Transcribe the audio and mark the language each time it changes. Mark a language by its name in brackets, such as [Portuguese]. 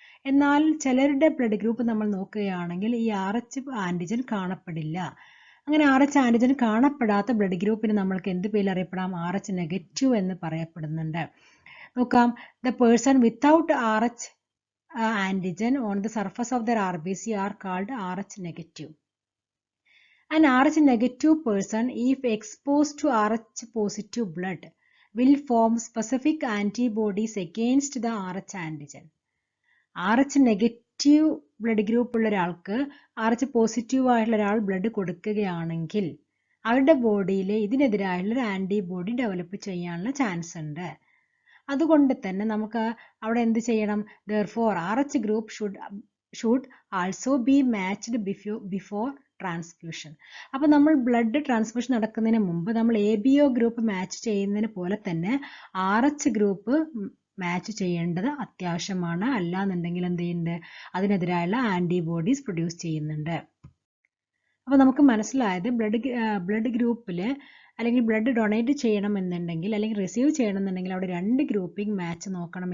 [Malayalam] എന്നാൽ ചിലരുടെ blood group നമ്മൾ നോക്കുകയാണെങ്കിൽ ഈ RH ആൻറ്റിജൻ കാണപ്പെടില്ല. അങ്ങനെ RH ആൻറ്റിജൻ കാണപ്പെടാത്ത ബ്ലഡ് ഗ്രൂപ്പിന് നമ്മൾക്ക് എന്ത് പേരിൽ അറിയപ്പെടാം, RH നെഗറ്റീവ് എന്ന് പറയപ്പെടുന്നുണ്ട്. [English] നോക്കാം, the person without RH antigen on the surface of their RBC are called RH negative. An RH negative person, if exposed to RH positive blood, will form specific antibodies against the RH antigen. [Malayalam] RH negative blood group ഉള്ള ഒരാൾക്ക് RH positive ആയിട്ടുള്ള ഒരാൾ blood കൊടുക്കുകയാണെങ്കിൽ അവരുടെ ബോഡിയിൽ ഇതിനെതിരായുള്ള ഒരു antibody develop ചെയ്യാനുള്ള chance ഉണ്ട്. അതുകൊണ്ട് തന്നെ നമുക്ക് അവിടെ എന്ത് ചെയ്യണം, [English] therefore RH group should also be matched before transfusion. [Malayalam] അപ്പോൾ നമ്മൾ ബ്ലഡ് ട്രാൻസ്ഫ്യൂഷൻ നടക്കുന്നതിന് മുമ്പ് നമ്മൾ ABO ഗ്രൂപ്പ് മാച്ച് ചെയ്യുന്നതിന് പോലെ തന്നെ RH ഗ്രൂപ്പ് മാച്ച് ചെയ്യേണ്ടത് അത്യാവശ്യമാണ്. അല്ലാന്നുണ്ടെങ്കിൽ എന്ത് ചെയ്യുന്നുണ്ട്, അതിനെതിരായുള്ള ആൻറ്റിബോഡീസ് പ്രൊഡ്യൂസ് ചെയ്യുന്നുണ്ട്. അപ്പോൾ നമുക്ക് മനസ്സിലായത് ബ്ലഡ് ഗ്രൂപ്പിൽ അല്ലെങ്കിൽ ബ്ലഡ് ഡൊണേറ്റ് ചെയ്യണമെന്നുണ്ടെങ്കിൽ അല്ലെങ്കിൽ റിസീവ് ചെയ്യണമെന്നുണ്ടെങ്കിൽ അവിടെ 2 ഗ്രൂപ്പിംഗ് മാച്ച് നോക്കണം.